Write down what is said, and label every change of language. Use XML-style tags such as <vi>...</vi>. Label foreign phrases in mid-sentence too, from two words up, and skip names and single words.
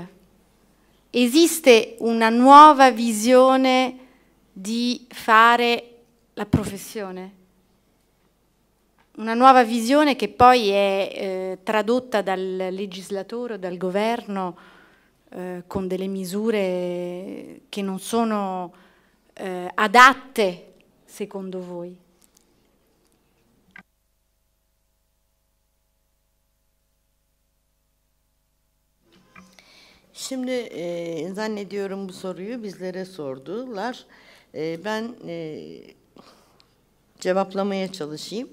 <it>Esiste una nuova visione di fare la professione? Una nuova visione che poi è tradotta dal legislatore o dal governo con delle misure che non sono adatte, secondo voi?</it> <tr>Şimdi zannediyorum bu soruyu bizlere sordular. Ben cevaplamaya çalışayım.</tr>